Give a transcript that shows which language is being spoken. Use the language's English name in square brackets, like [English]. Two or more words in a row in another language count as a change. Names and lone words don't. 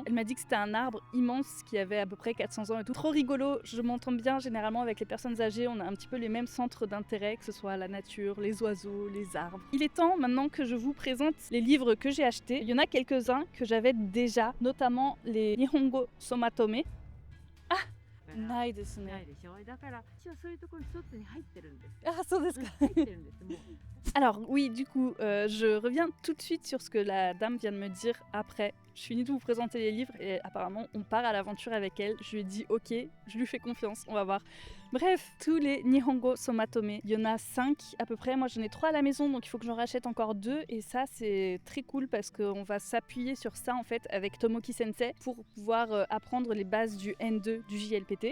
[French] Elle m'a dit que c'était un arbre immense qui avait à peu près 400 ans et tout. Trop rigolo, je m'entends bien généralement avec les personnes âgées, on a un petit peu les mêmes centres d'intérêt, que ce soit la nature, les oiseaux, les arbres. Il est temps maintenant que je vous présente les livres que j'ai achetés. Il y en a quelques-uns que j'avais déjà, notamment les Nihongo Somatome. [Japanese] Ah, ないですね。ないでしょ。だから一応そういうところ一つに入ってるんです。 Ah, そうですか。入ってるんです。もう。 [French] Alors oui, du coup, je reviens tout de suite sur ce que la dame vient de me dire après. Je finis de vous présenter les livres et apparemment on part à l'aventure avec elle. Je lui ai dit ok, je lui fais confiance, on va voir. Bref, tous les Nihongo Somatome, il y en a 5 à peu près. Moi j'en ai 3 à la maison donc il faut que j'en rachète encore 2 et ça c'est très cool parce qu'on va s'appuyer sur ça en fait avec Tomoki Sensei pour pouvoir apprendre les bases du N2 du JLPT.